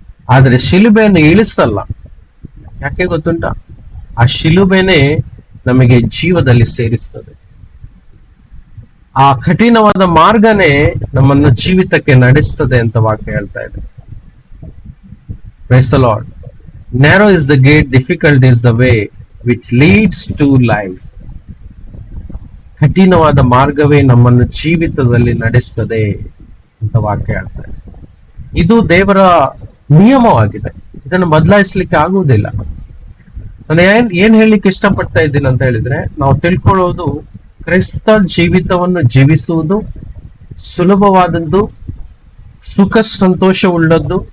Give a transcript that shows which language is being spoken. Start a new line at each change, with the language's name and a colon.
Kannada: ಆದ್ರೆ ಶಿಲುಬೆಯನ್ನು ಇಳಿಸಲ್ಲ. ಯಾಕೆ ಗೊತ್ತುಂಟ? ಆ ಶಿಲುಬೆನೆ ನಮಗೆ ಜೀವದಲ್ಲಿ ಸೇರಿಸ್ತದೆ. ಆ ಕಠಿಣವಾದ ಮಾರ್ಗನೇ ನಮ್ಮನ್ನು ಜೀವಿತಕ್ಕೆ ನಡೆಸ್ತದೆ ಅಂತ ವಾಕ್ಯ ಹೇಳ್ತಾ ಇದೆ.
English: Praise the Lord. Narrow is the gate, difficult is the way which leads to life.
Kannada: ಕಠಿಣವಾದ ಮಾರ್ಗವೇ ನಮ್ಮನ್ನು ಜೀವಿತದಲ್ಲಿ ನಡೆಸ್ತದೆ ಅಂತ ವಾಕ್ಯ ಹೇಳ್ತಾರೆ. ಇದು ದೇವರ ನಿಯಮವಾಗಿದೆ. ಇದನ್ನು ಬದಲಾಯಿಸಲಿಕ್ಕೆ ಆಗುವುದಿಲ್ಲ. ನಾನು ಏನ್ ಹೇಳಲಿಕ್ಕೆ ಇಷ್ಟಪಡ್ತಾ ಇದ್ದೀನಿ ಅಂತ ಹೇಳಿದ್ರೆ, ನಾವು ತಿಳ್ಕೊಳ್ಳೋದು ಕ್ರೈಸ್ತ ಜೀವಿತವನ್ನು ಜೀವಿಸುವುದು ಸುಲಭವಾದದ್ದು, ಸುಖ ಸಂತೋಷವುಳ್ಳದ್ದು.